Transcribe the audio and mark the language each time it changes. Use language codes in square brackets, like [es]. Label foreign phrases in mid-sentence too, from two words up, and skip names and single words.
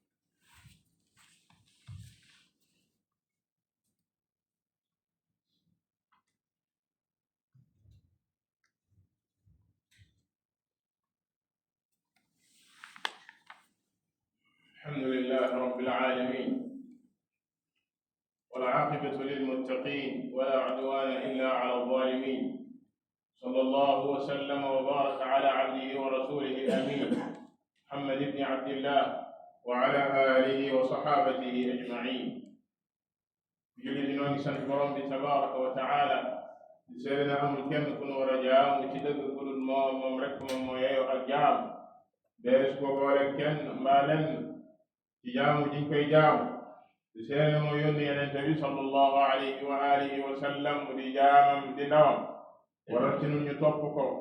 [ar] الحمد لله رب العالمين والعاقبة للمتقين ولا عدوان إلا على الظالمين. صلى الله وسلم وبارك على عبده ورسوله الأمين محمد بن عبد الله وعلى آله وصحابته أجمعين. [wo] julli di noonu sant borom bi [ar] تبارك وتعالى [wo] di seede na amul kenn ku nu war a jaamu ci dëgg ku dul moom rek moom moo yeyoo ak jaam dees ko boole kenn mbaa lenn ci jaamu jiñ koy jaamu. di seede na moo yónni Yonent bi [ar] صلى الله عليه وعلى آله وسلم [wo] di jaamam di ndawam waral ci nun ñu topp ko.